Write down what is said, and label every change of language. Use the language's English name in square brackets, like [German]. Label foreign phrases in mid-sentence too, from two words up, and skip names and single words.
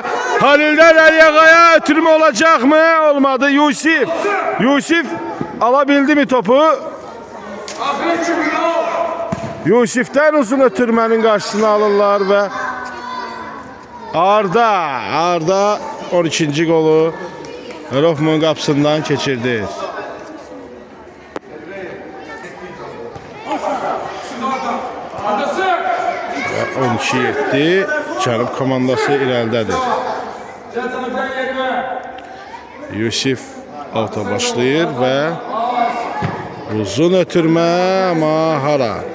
[Turkish] Halil'den Aliyağa'ya ötürme olacak mı? Olmadı. Yusif alabildi mi topu? Yusif'ten uzun ötürmenin karşısına alırlar ve Arda 12. [Azerbaijani] golü Rofman qapısından keçirdi. 12-7 Cənub komandası irəlidədir. Yusif alta başlayır və uzun ötürmə, amma hara?